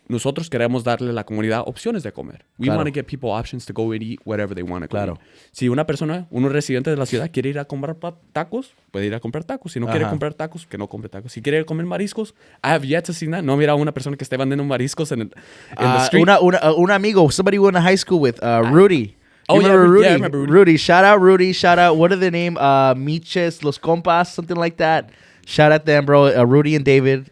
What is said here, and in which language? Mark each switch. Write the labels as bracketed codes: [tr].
[es] Nosotros queremos darle a la comunidad opciones de comer. [en] We [es] Claro. [en] want to give people options to go and eat whatever they want to go [es] Claro. [en] eat. [es] Si un residente de la ciudad quiere ir a comprar tacos, puede ir a comprar tacos. Si no quiere Ajá. comprar tacos, que no compre tacos. Si quiere comer mariscos, [en] I have yet to see that. [es] No he mirado a una persona que esté vendiendo mariscos [en] in the street. [es] Un amigo, [en] somebody we went to high school with, Rudy. Oh, You yeah, remember Rudy? I remember Rudy. Rudy. Shout out Rudy. Shout out, what are the name? Miches, Los Compas, something like that. Shout out them, bro. Rudy and David.